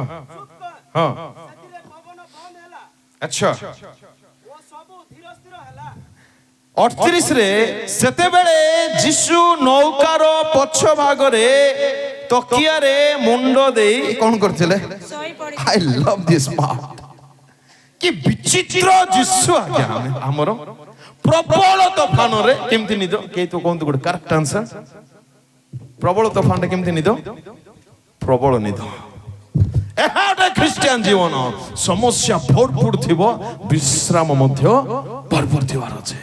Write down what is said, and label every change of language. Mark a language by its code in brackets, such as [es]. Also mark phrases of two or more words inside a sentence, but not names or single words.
[or] ଚୁପ୍ କର। ହଁ। ସେଥିରେ ପବନ ବନ୍ଦ ହେଲା ଆଚ୍ଛା, ଓ ସବୁ ଧୀର ସ୍ଥିର ହେଲା। 38 ରେ ସେତେବେଳେ ଯୀଶୁ ନୌକାର ପଛ ଭାଗରେ ତକିଆରେ ମୁଣ୍ଡ ଦେଇ କଣ କରିଥିଲେ? ଶୋଇ ପଡି [en] I love this part. [or] କି ବିଚିତ୍ର ଯୀଶୁ ଆଜ୍ଞା। ଆମର ପ୍ରବଳ ତୋଫାନରେ କେମିତି ନିଦ? କେହି ତ କୁହନ୍ତୁ ଗୋଟେ [en] correct answer. [or] ପ୍ରବଳ ତୋଫାନରେ କେମିତି ନିଦ? ପ୍ରବଳ ନିଦ। ଏହା ଗୋଟେ ଖ୍ରୀଷ୍ଟିଆନ ଜୀବନ। ସମସ୍ୟା ଭରପୁର ଥିବ, ବିଶ୍ରାମ ମଧ୍ୟ ଭରପୁର ଥିବାର ଅଛି।